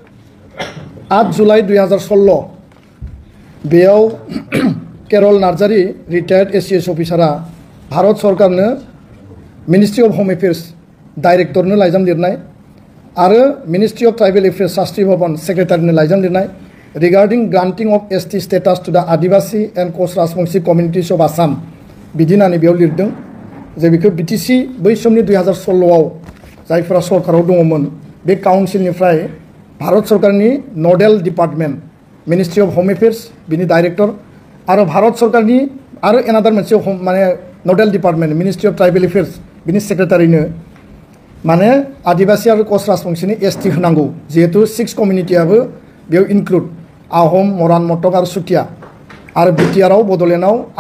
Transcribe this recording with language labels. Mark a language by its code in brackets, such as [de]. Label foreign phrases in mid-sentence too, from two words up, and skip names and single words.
[brx] 8 जुलाइ 2016 बेयाव केरल नार्जारी [en] retired ACS officer [brx] भारत सरकारनो मिनिस्ट्री अफ होम एफेयर्स डाइरेक्टरनो लाइजाम लिरनाय आरो मिनिस्ट्री अफ ट्राइबल एफेयर्स शास्त्री भवन सेक्रेटारिनो लाइजाम लिरनाय [en] regarding granting of ST status to the Adivasi and Koch Rajbanshi communities of Assam [brx] बिदि होननानै बेयाव लिरदों जे बेखौ बिटिसि बै समनि 2016 आव जायफोरा सरकाराव दङमोन बे काउन्सिलनिफ्राय भारत सरकारनि [en] nodal department [brx] मिनिस्ट्री अफ होम एफेयर्स बिनि डाइरेक्टर आरो भारत सरकारनि आरो एनादार मोनसे माने [en] nodal department [brx] मिनिस्ट्री अफ ट्राइबल एफेयर्स बिनि सेक्रेटारिनो माने आदिवासी आरो कोच राजबंशीनि एसटी होनांगौ जिहेतु 6 कम्युनिटीआबो बेयाव इनक्लुड आहम मरान मटक आरो सुतिया आरो बिटिआरआव बड'लेण्डआव